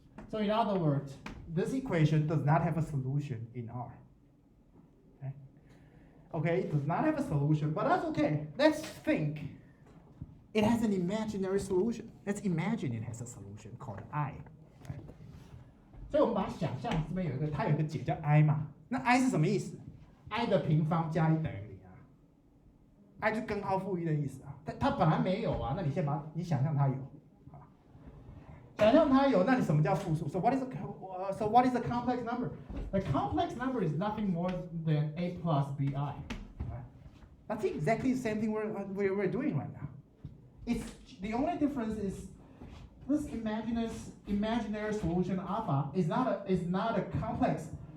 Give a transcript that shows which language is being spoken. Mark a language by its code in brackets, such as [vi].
[en] So in other words, this equation does not have a solution in R. Okay, it does not have a solution, but that's okay. Let's think it has an imaginary solution. Let's imagine it has a solution called I. [zh] 所以我们把它想象这边它有一个解叫 I 嘛，那 I 是什么意思 ？I 的平方加1等于0啊 ，I 就根号负1的意思啊。它本来没有啊，那你先把你想象它有。想象它有，那你什么叫复数 ？ [en] So what is a complex number? The complex number is nothing more than a plus bi. That's exactly the same thing we're doing right now. It's the only difference is this imaginary solution alpha is not a complex.